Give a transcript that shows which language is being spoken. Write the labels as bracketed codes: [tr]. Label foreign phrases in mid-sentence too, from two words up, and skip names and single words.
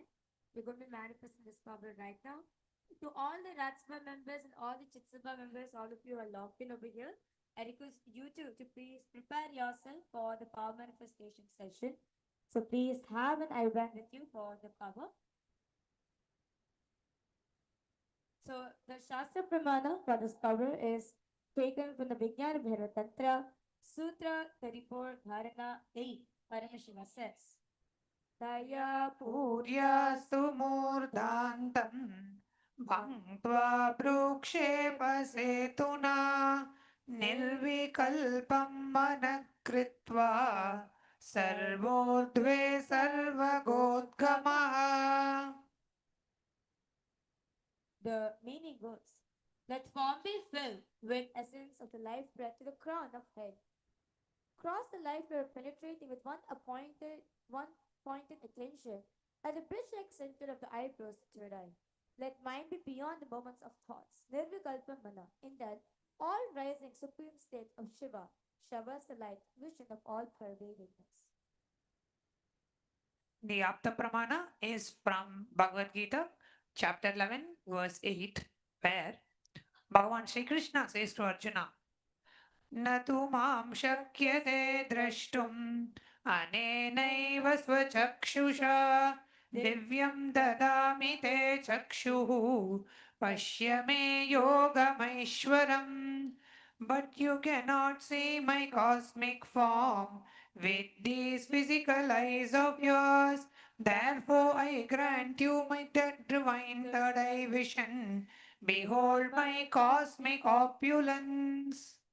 [en] We're going to be manifesting this power right now. To all the Ratsma members and all the Chitsaba members, all of you are locked in over here. I request you to please prepare yourself for the power manifestation session. So please have an eye band with you for the power. So the [sa] शास्त्र प्रमाण [en] for this power is taken from the Vijnana Bhairava Tantra, Sutra 34, Dharana 8. Parameshiva says, Daya [sa] पूर्य सुमूर्धान्तं भङ्क्त्वा भ्रूक्षेपसेतुना निर्विकल्पं मनःकृत्वा सर्वोर्ध्वे सर्वगोद्गमः. [en] The meaning goes, Let form be filled with essence of the life breath to the crown of head. Cross the life where penetrating with one pointed attention at the bridge-like center of the eyebrows to third eye. Let mind be beyond the moments of thoughts. 𝗟𝗚𝗏𝗔𝗠 in that all rising supreme state of Shiva, Shava's the light, vision of all pervadingness. The [sa] आप्त प्रमाण [en] is from Bhagavad Gita, chapter 11, verse 8, where Bhagavan Sri Krishna says to Arjuna, [sa] न तु मां शक्यते द्रष्टुम् अनेनैव स्वचक्षुषा दिव्यं ददामि ते चक्षुः पश्य मे योगमैश्वरम्. [en] But you cannot see my cosmic form with these physical eyes of yours. Therefore I grant you my divine third eye vision. Behold my cosmic opulence.